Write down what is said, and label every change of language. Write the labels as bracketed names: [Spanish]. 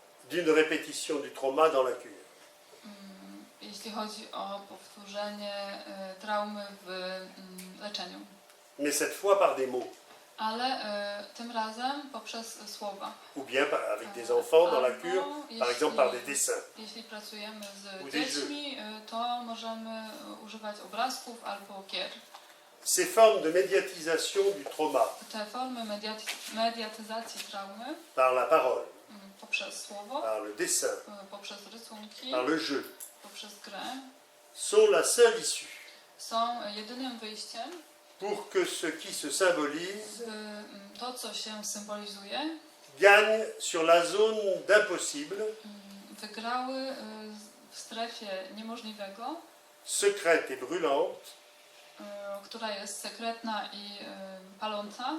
[French] d'une répétition du trauma dans la cure. [Polish] Jeśli chodzi o powtórzenie traumy w leczeniu. [French] Mais cette fois par des mots, [Polish] Ale tym razem poprzez słowa. [French] ou bien avec des enfants dans la [Polish] Albo [French] cure, par exemple par des dessins. [Polish] Jeśli pracujemy [French] Ou [Polish] z [French] des [Polish] dziećmi, to możemy używać obrazków albo gier. [French] Ces formes de médiatisation du trauma [Polish] Te formy mediatyzacji traumy [French] par la parole, [Polish] poprzez słowo, [French] par le dessin, [Polish] poprzez rysunki, [French] par le jeu, [Polish] poprzez grę [French] sont la seule issue [Polish] są jedynym wyjściem, [French] pour que ce qui se symbolise [Polish] by to, co się symbolizuje, [French] gagne sur la zone d'impossible, [Polish] wygrały w strefie niemożliwego, [French] secrète et brûlante, [Polish] która jest sekretna i paląca